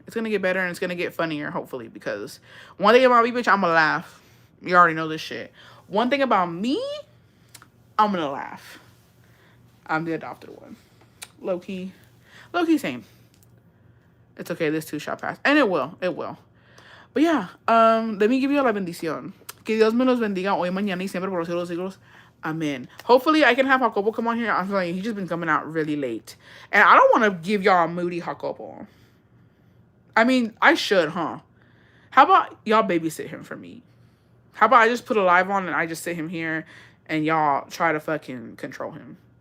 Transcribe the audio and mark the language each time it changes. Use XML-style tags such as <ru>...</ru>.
<en>It's gonna get better, and it's gonna get funnier, hopefully, because one thing about me, bitch, I'm gonna laugh. You already know this shit. One thing about me, I'm gonna laugh. I'm the adopted one. Low key. Low key, same. It's okay, this too shall pass. And it will. It will. But yeah, let me give you</en> <es>la bendición. Que Dios me los bendiga hoy, mañana y siempre por los siglos siglos.</es> <en>Amen. Hopefully, I can have Jacobo come on here. I'm telling you, he's just been coming out really late. And I don't want to give y'all a moody Jacobo. I mean, I should, huh? How about y'all babysit him for me? How about I just put a live on and I just sit him here and y'all try to fucking control him?</en>